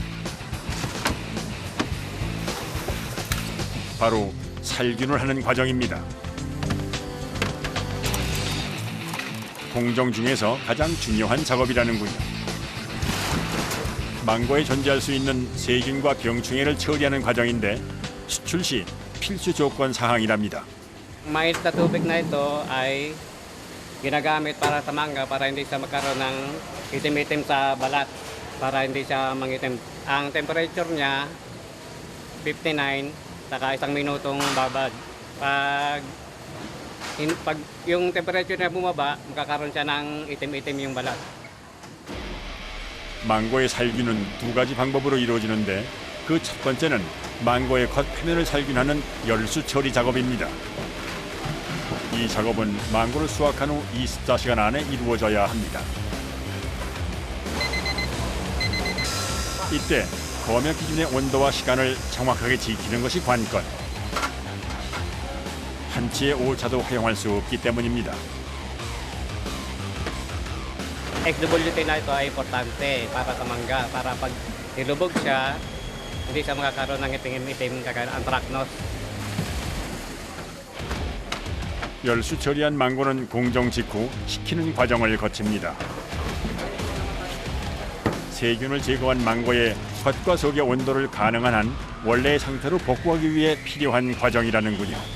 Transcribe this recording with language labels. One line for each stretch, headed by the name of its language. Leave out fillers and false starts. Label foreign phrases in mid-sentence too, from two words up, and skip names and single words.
Korean: 바로 살균을 하는 과정입니다. 공정 중에서 가장 중요한 작업이라는군요. 망고에 존재할 수 있는 세균과 병충해를 처리하는 과정인데 수출 시 필수 조건 사항이랍니다.
Filipino: Mais na tubig na ito ay ginagamit para sa mangga para hindi siya magkaroon ng itim-itim sa balat, para hindi siya mangitim. Ang temperature niya 59, saka 1 minutong babad. Pag yung temperature niya bumaba, magkakaroon siya ng itim-itim yung balat.
Korean: 망고의 살균은 2가지 방법으로 이루어지는데 그 첫 번째는 망고의 겉표면을 살균하는 열수 처리 작업입니다. 이 작업은 망고를 수확한 후 24시간 안에 이루어져야 합니다. 이때 검역 기준의 온도와 시간을 정확하게 지키는 것이 관건. 한치의 오차도 허용할 수 없기 때문입니다.
Filipino: XWT na ito ay importante para sa mangga, para pag nilubog siya, hindi siya makakaroon ng itim-itim kagaya ng anthracnose.
Korean: 열수 처리한 망고는 공정 직후 식히는 과정을 거칩니다. 세균을 제거한 망고의 겉과 속의 온도를 가능한 한 원래의 상태로 복구하기 위해 필요한 과정이라는군요.